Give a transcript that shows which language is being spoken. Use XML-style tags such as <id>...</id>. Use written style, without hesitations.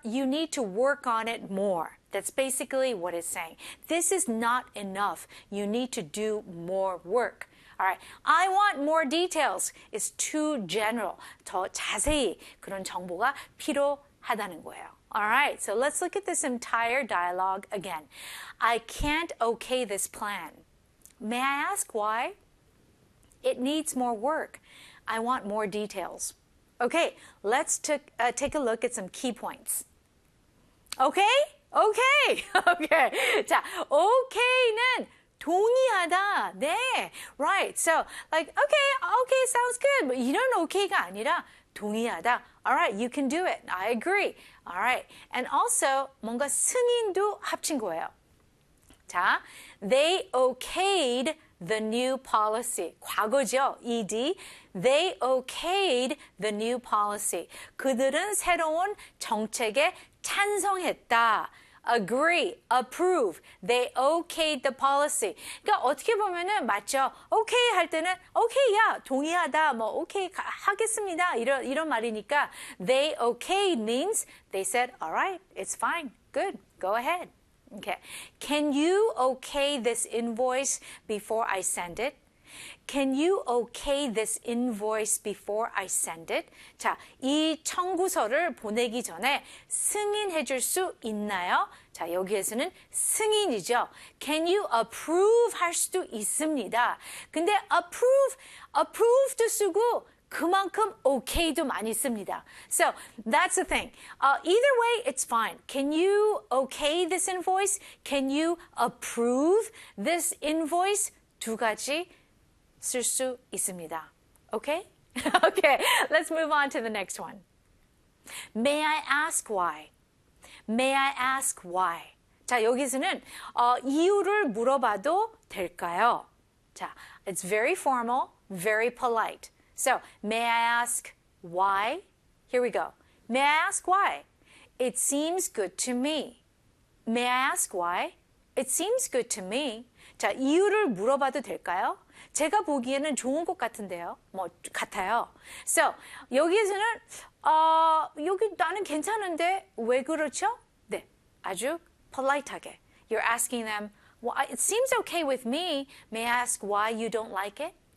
<en>You need to work on it more. That's basically what it's saying. This is not enough. You need to do more work. All right. I want more details. It's too general.</en> <ko>더 자세히 그런 정보가 필요하다는 거예요.</ko> <en>All right, so let's look at this entire dialogue again. I can't okay this plan. May I ask why? It needs more work. I want more details. Okay, let's take a look at some key points. Okay.</en> <ko>자, okay는 동의하다. 네,</ko> <en>right. So, like, okay, sounds good.</en> <ko>이런 okay가 아니라 동의하다.</ko> <en>Alright, you can do it. I agree. Alright. And also,</en> <ko>뭔가 승인도 합친 거예요. 자,</ko> <en>they okayed the new policy.</en> <ko>과거죠?</ko> <en>ED. They okayed the new policy.</en> <ko>그들은 새로운 정책에 찬성했다.</ko> <en>Agree, approve. They okayed the policy.</en> <ko>그러니까 어떻게 보면은 맞죠? Okay 할 때는 okay야, 동의하다, 뭐 okay 하겠습니다. 이런 말이니까</ko> <en>they okay means they said, all right, it's fine, good, go ahead. Okay. Can you okay this invoice before I send it? Can you okay this invoice before I send it?</en> <ko>자, 이 청구서를 보내기 전에 승인해 줄수 있나요? 자, 여기에서는 승인이죠.</ko> <en>Can you approve</en> <ko>할 수도 있습니다. 근데 approve도 쓰고 그만큼 okay도 많이 씁니다.</ko> <en>So, that's the thing. Either way, it's fine. Can you okay this invoice? Can you approve this invoice?</en> <ko>두 가지 쓸수 있습니다.</ko> <en>Okay? Okay, let's move on to the next one. May I ask why? May I ask why?</en> <ko>자, 여기서는 이유를 물어봐도 될까요? 자,</ko> <en>it's very formal, very polite. So, may I ask why? Here we go. May I ask why? It seems good to me. May I ask why? It seems good to me.</en> <ko>자, 이유를 물어봐도 될까요? 제가 보기에는 좋은 것 같은데요. 뭐, 같아요. So, 여기에서는 여기 나는 괜찮은데 왜 그렇죠? 아주 polite하게.</ko> <en>You're asking them, well, it seems okay with me. May I ask why you don't like it?</en>